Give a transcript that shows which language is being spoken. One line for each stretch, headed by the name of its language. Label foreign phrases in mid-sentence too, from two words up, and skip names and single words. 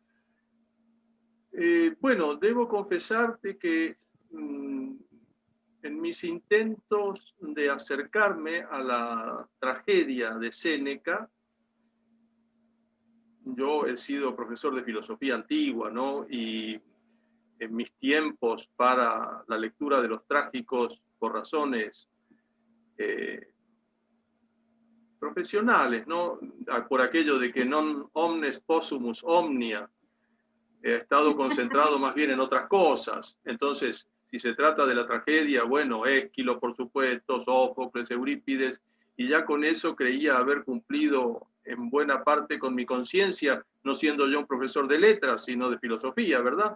Spanish: Bueno, debo confesarte que en mis intentos de acercarme a la tragedia de Séneca, yo he sido profesor de filosofía antigua, ¿no? Y en mis tiempos para la lectura de los trágicos, por razones profesionales, ¿no? Por aquello de que
Latin: non omnes possumus omnia,
Spanish: he estado concentrado más bien en otras cosas. Entonces, si se trata de la tragedia, bueno, Ésquilo, por supuesto, Sófocles, Eurípides, y ya con eso creía haber cumplido en buena parte con mi conciencia, no siendo yo un profesor de letras, sino de filosofía, ¿verdad?